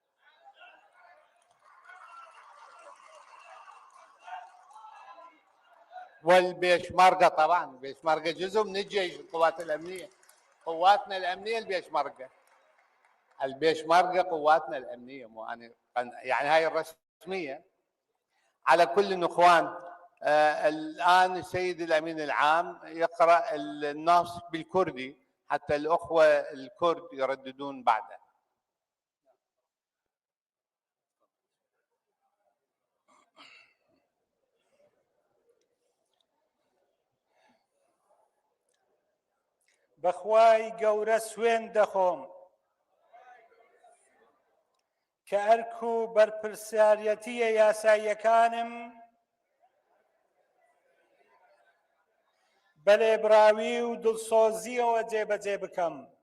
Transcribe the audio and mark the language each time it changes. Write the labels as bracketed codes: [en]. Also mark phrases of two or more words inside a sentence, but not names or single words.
[ar] والبيشمركة طبعا، البيشمركة جزء من الجيش، القوات الأمنية، قواتنا الأمنية البيشمركة، البيشمركة قواتنا الأمنية، مو أنا يعني هاي الرسمية. على كل الإخوان، الآن السيد الأمين العام يقرأ النص بالكردي حتى الأخوة الكرد يرددون بعده. [ckb] بەخوای گەورە سوێن دەخۆم کە ئەرک و بەرپرسیارەتیە یاساییەکانم بە لێبراوی و دڵسۆزیەوە جێبەجێ بکەم.